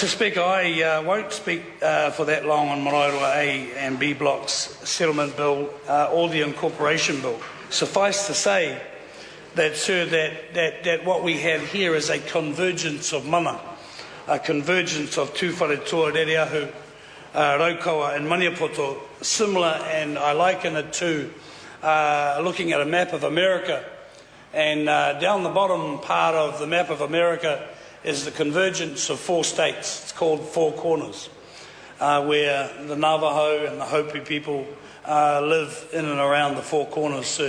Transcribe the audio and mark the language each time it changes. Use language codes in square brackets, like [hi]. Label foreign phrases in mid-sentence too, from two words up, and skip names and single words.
[en] Speaker, I won't speak for that long on Maraeroa A and B blocks settlement bill or the incorporation bill. Suffice to say that, sir, that what we have here is a convergence of mana, a convergence of tū whare toa rereahu, Raukawa and Maniapoto, similar, and I liken it to looking at a map of America, and down the bottom part of the map of America is the convergence of 4 states. It's called Four Corners, where the Navajo and the Hopi people live in and around the Four Corners, sir.